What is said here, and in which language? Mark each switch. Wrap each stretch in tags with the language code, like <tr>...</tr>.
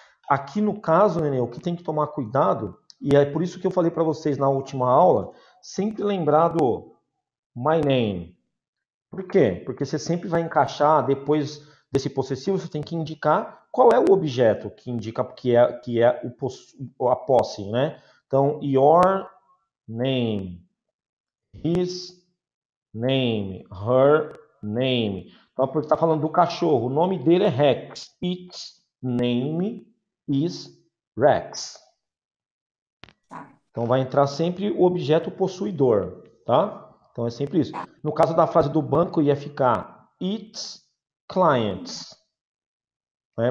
<pt>Aqui no caso, Nenê, o que tem que tomar cuidado, e é por isso que eu falei para vocês na última aula, sempre lembrar do my name. Por quê? Porque você sempre vai encaixar, depois desse possessivo, você tem que indicar qual é o objeto que indica que é a posse, né?</pt> <en>Então, your name, his name, her name.</en> <pt>Então, porque está falando do cachorro, o nome dele é Rex.</pt> <en>Its name is Rex.</en> <pt>Então, vai entrar sempre o objeto possuidor, tá? Então, é sempre isso. No caso da frase do banco, ia ficar</pt> <en>its clients.</en> <pt>Né?</pt>